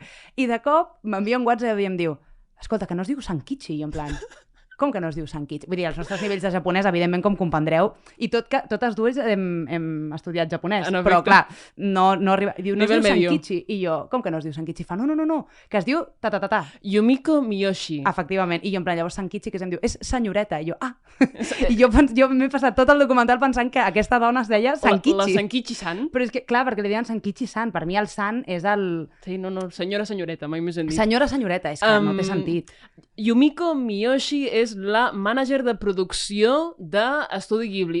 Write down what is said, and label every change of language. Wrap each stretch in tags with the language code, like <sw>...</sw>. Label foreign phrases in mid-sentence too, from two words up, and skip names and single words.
<ca>I de cop m'envia un WhatsApp i em diu, escolta, que no es diu Sankichi, i en plan... Com que no es diu Sankichi? Vull dir, els nostres nivells de japonès, evidentment, com comprendreu, i tot que totes dues hem estudiat japonès, però clar, no arriba... Diu, no es diu Sankichi, i jo, com que no es diu Sankichi? Fa, no, que es diu ta-ta-ta-ta. Yumiko Miyoshi. Efectivament, i jo en plan, llavors Sankichi, que em diu, és senyoreta, i jo, I jo m'he passat tot el documental pensant que aquesta dona es deia Sankichi. La Sankichi-san. Però és que, clar, perquè li deien Sankichi-san, per mi el san és el... Sí, no, senyoreta, mai més hem dit. Senyoreta, és que no té sentit. Yumiko Miyoshi és la mànager de producció d'Estudi Ghibli.</ca>